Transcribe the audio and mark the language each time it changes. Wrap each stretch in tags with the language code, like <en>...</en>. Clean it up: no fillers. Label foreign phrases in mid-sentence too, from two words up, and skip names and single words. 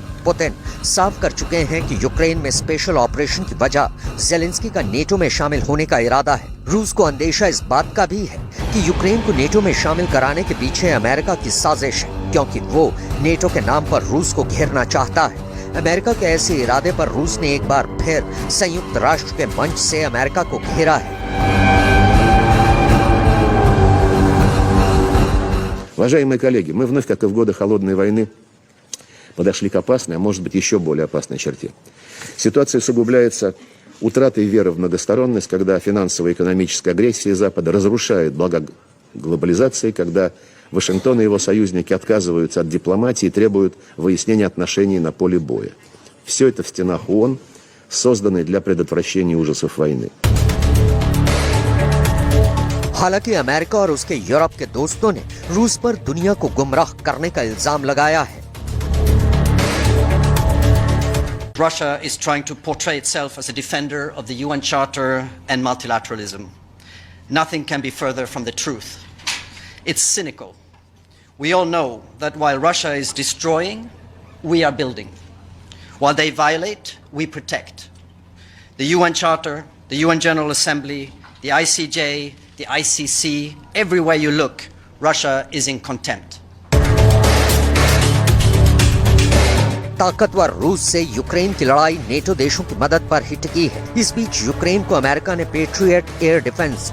<hi>पुतिन साफ कर चुके हैं कि यूक्रेन में</hi> <en>special operation</en> <hi>की वजह जेलेंस्की का नेटो में शामिल होने का इरादा है। रूस को अंदेशा इस बात का भी है कि यूक्रेन को नेटो में शामिल कराने के पीछे अमेरिका की साजिश है, क्योंकि वो नेटो के नाम पर रूस को घेरना चाहता है। अमेरिका के ऐसे इरादे पर रूस ने एक बार फिर संयुक्त राष्ट्र के मंच से अमेरिका को घेरा है।</hi> <ru>Уважаемые коллеги, мы вновь, как и в годы холодной войны, подошли к опасной, а может быть еще более опасной черте. Ситуация усугубляется утратой веры в многосторонность, когда финансовая и экономическая агрессия Запада разрушает блага глобализации, когда Вашингтон и его союзники отказываются от дипломатии и требуют выяснения отношений на поле боя. Все это в стенах ООН, созданной для предотвращения ужасов войны.</ru> <hi>हालांकि अमेरिका और उसके यूरोप के दोस्तों ने रूस पर दुनिया को गुमराह करने का इल्जाम लगाया है।</hi> <en>Russia is trying to portray itself as a defender of the UN Charter and multilateralism. Nothing can be further from the truth. It's cynical. We all know that while Russia is destroying, we are building. While they violate, we protect. The UN Charter, the UN General Assembly, the ICJ, the ICC, everywhere you look, Russia is in contempt.</en> <hi>ताकतवर रूस से यूक्रेन की लड़ाई नेटो देशों की मदद पर ही टिकी है। इस बीच यूक्रेन को अमेरिका ने पेट्रियट</hi> <en>air defense</en>